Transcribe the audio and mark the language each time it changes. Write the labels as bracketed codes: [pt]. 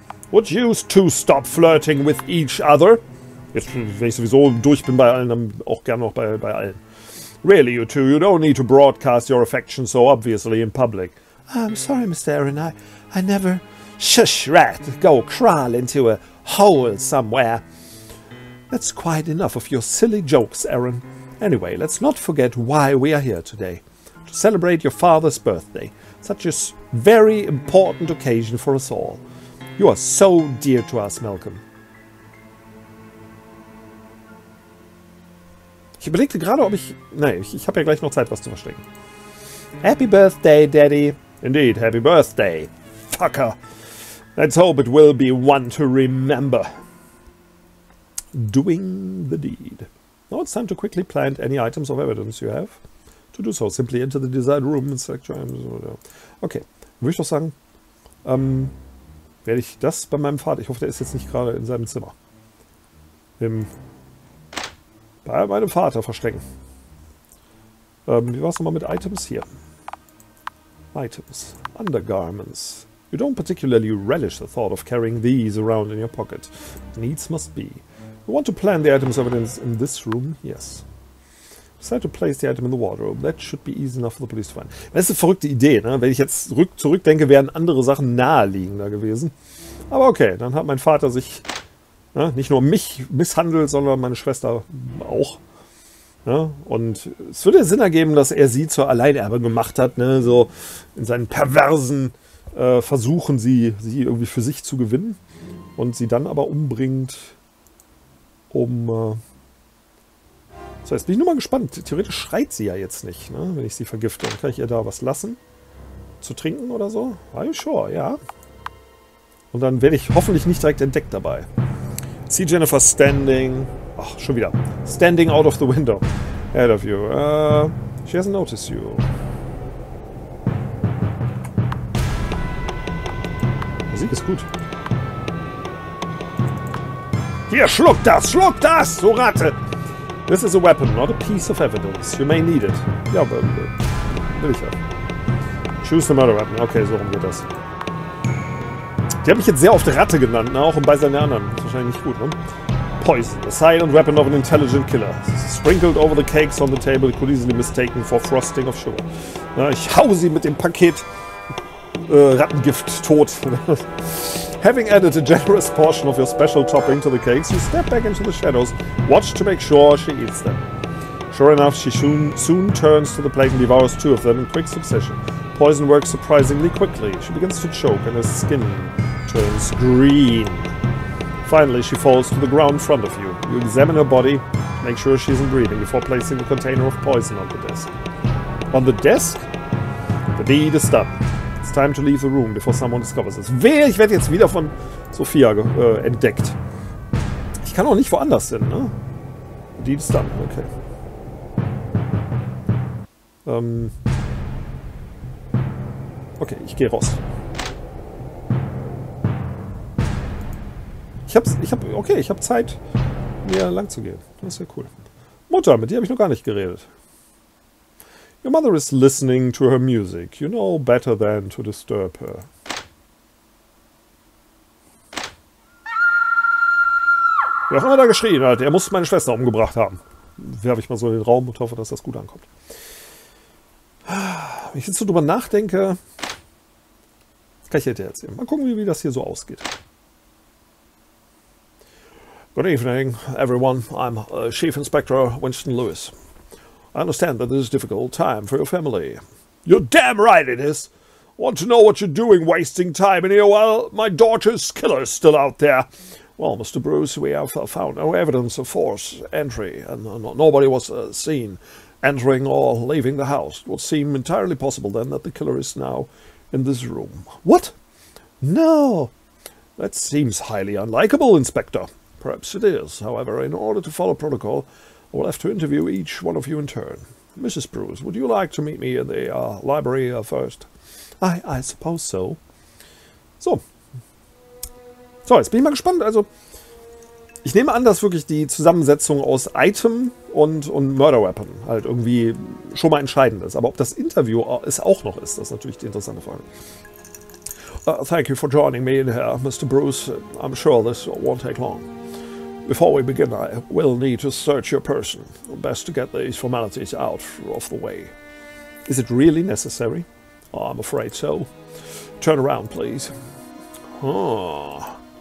[en] Would you two stop flirting with each other? [de] Jetzt, wenn ich sowieso durch bin bei allen, dann auch gern noch bei allen. [en] Really, you two, you don't need to broadcast your affection so obviously in public. I'm sorry, Mr. Aaron, I never... Shush, rat! Go crawl into a hole somewhere. That's quite enough of your silly jokes, Aaron. Anyway, let's not forget why we are here today. To celebrate your father's birthday. Such a very important occasion for us all. You are so dear to us, Malcolm. [de] Ich überlegte gerade, ob ich... Nein, ich habe ja gleich noch Zeit, was zu verstecken. [en] Happy birthday, Daddy. Indeed, happy birthday, fucker. Let's hope it will be one to remember. Doing the deed. Now it's time to quickly plant any items of evidence you have. To do so, simply enter the desired room and select your items. [de] Okay, würde ich doch sagen, werde ich das bei meinem Vater... Ich hoffe, der ist jetzt nicht gerade in seinem Zimmer. Bei meinem Vater verstecken. Wie war es nochmal mit Items? [en] Hier. Items. Undergarments. You don't particularly relish the thought of carrying these around in your pocket. Needs must be. You want to plant the items evidence in this room? Yes. Decide to place the item in the wardrobe. That should be easy enough for the police to find. [de] Das ist eine verrückte Idee, ne? Wenn ich jetzt zurückdenke, wären andere Sachen naheliegender gewesen. Aber okay, dann hat mein Vater sich nicht nur mich misshandelt, sondern meine Schwester auch. Ja, und es würde Sinn ergeben, dass er sie zur Alleinerbin gemacht hat, ne? So in seinen perversen Versuchen, sie irgendwie für sich zu gewinnen und sie dann aber umbringt, so, jetzt bin ich nur mal gespannt. Theoretisch schreit sie ja jetzt nicht, ne? Wenn ich sie vergifte. Dann kann ich ihr da was lassen? Zu trinken oder so? [en] Are you sure? [de] Ja. Und dann werde ich hoffentlich nicht direkt entdeckt dabei. [en] See Jennifer standing... [de] Ach, schon wieder. [en] Standing out of the window. Ahead of you. She hasn't noticed you. [de] Musik ist gut. Hier, schluck das, so Ratte! [en] This is a weapon, not a piece of evidence. You may need it. [de] Ja, aber will ich ja. [en] Choose the murder weapon. [de] Okay, so rum geht das. Die haben mich jetzt sehr oft Ratte genannt, ne? Auch bei seinen anderen. Das ist wahrscheinlich nicht gut, ne? [en] Poison, a silent weapon of an intelligent killer. Sprinkled over the cakes on the table, it could easily be mistaken for frosting of sugar. [de] Na, ich hau sie mit dem Paket Rattengift tot. [en] Having added a generous portion of your special topping to the cakes, you step back into the shadows, watch to make sure she eats them. Sure enough, she soon turns to the plate and devours 2 of them in quick succession. Poison works surprisingly quickly. She begins to choke and her skin turns green. Finally, she falls to the ground in front of you. You examine her body, make sure she isn't breathing before placing the container of poison on the desk. On the desk? The deed is done. It's time to leave the room before someone discovers it. [de] Wehe, ich werde jetzt wieder von Sophia entdeckt. Ich kann auch nicht woanders hin, ne? [en] The deed is done, okay. [de] Okay, ich gehe raus. Ich habe Zeit, mir lang zu gehen. Das ist ja cool. Mutter, mit dir habe ich noch gar nicht geredet. Your mother is listening to her music. You know better than to disturb her. Wer auch immer da geschrien hat, er muss meine Schwester umgebracht haben. Werfe ich mal so in den Raum und hoffe, dass das gut ankommt. Wenn ich jetzt so drüber nachdenke, das kann ich dir erzählen. Mal gucken, wie das hier so ausgeht. [en] Good evening, everyone. I'm Chief Inspector Winston Lewis. I understand that this is a difficult time for your family. You're damn right it is. Want to know what you're doing wasting time in here while my daughter's killer is still out there? Well, Mr. Bruce, we have found no evidence of forced entry, and nobody was seen entering or leaving the house. It would seem entirely possible then that the killer is now in this room. What? No. That seems highly unlikable, Inspector. Perhaps it is. However, in order to follow protocol, I will have to interview each one of you in turn. Mrs. Bruce, would you like to meet me in the library first? I suppose so. [de] So, jetzt bin ich mal gespannt. Also, ich nehme an, dass wirklich die Zusammensetzung aus Item und Murder Weapon halt irgendwie schon mal entscheidend ist. Aber ob das Interview es auch noch ist, das ist natürlich die interessante Frage. [en] Thank you for joining me in here, Mr. Bruce. I'm sure this won't take long. Before we begin, I will need to search your person. Best to get these formalities out of the way. Is it really necessary? Oh, I'm afraid so. Turn around, please. Oh.